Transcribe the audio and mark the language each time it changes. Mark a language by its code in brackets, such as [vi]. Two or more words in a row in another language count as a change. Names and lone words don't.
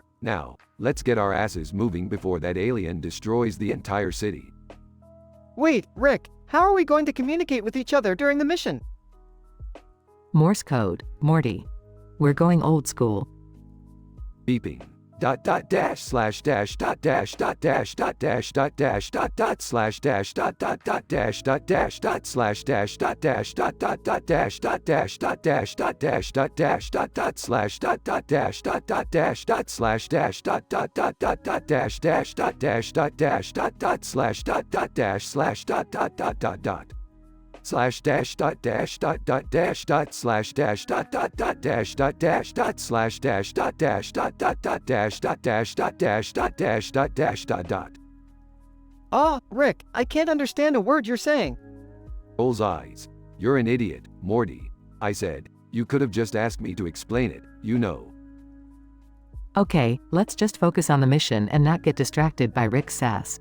[en] Now, let's get our asses moving before that alien destroys the entire city. Wait, Rick, how are we going to communicate with each other during the mission? Morse code, Morty. We're going old school. Beeping. Dot dot dash slash dash dot dash dot dash dot dash dot dash dot dot slash dash dot dot dot dash dot dash dot slash dash dot dash dot dot dot dash dot dash dot dash dot dash dot dash dot dot slash dot dot dash dot dot dash dot slash dash dot dot dot dot dot dash dash dot dash dot dash dot dot slash dot dot dash slash dot dot dot dot dot slash dash dot dash dot dot dash dot slash dash dot dot dot dash dot dash dot slash dash dot dash dot dot dot dash dot dash dot dash dot dash dot dash dot dot. Ah, Rick, I can't understand a word you're saying. Bull's eyes. You're an idiot, Morty. I said, you could have just asked me to explain it, you know. Okay, let's just focus on the mission and not get distracted by Rick's sass.